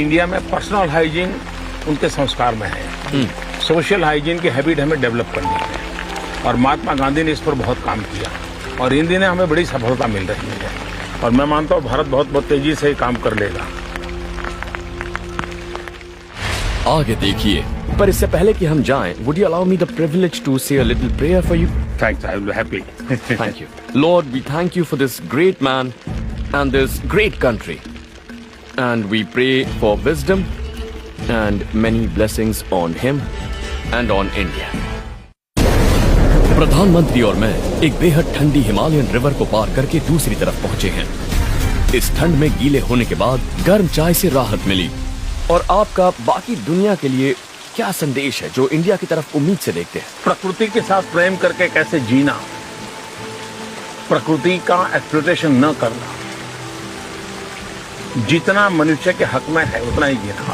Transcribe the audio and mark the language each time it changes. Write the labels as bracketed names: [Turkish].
[Hindi] India में personal hygiene उनके संस्कार में है। सोशल हाइजीन की हैबिट हमें डेवलप करनी है, और महात्मा गांधी ने इस पर बहुत काम किया, और इन दिनों हमें बड़ी सफलता मिल रही है। और मैं मानता हूँ भारत बहुत तेजी से काम कर लेगा। आगे देखिए, पर इससे पहले कि हम जाएं, [English] would you allow me the privilege to say a little prayer for you? Thanks, I will be happy. Thank you. Lord, we thank you for this great man and this great country. And we pray for wisdom and many blessings on him and on India. [Hindi] प्रधानमंत्री और मैं एक बेहद ठंडी Himalayan river को पार करके दूसरी तरफ पहुंचे हैं। इस ठंड में गीले होने के बाद गर्म चाय से राहत मिली। और आपका बाकी दुनिया के लिए क्या संदेश है जो इंडिया की तरफ उम्मीद से देखते हैं? प्रकृति के साथ प्रेम करके कैसे जीना, प्रकृति का एक्सप्लॉयटेशन न करना, जितना मनुष्य के हक में है उतना ही जीना।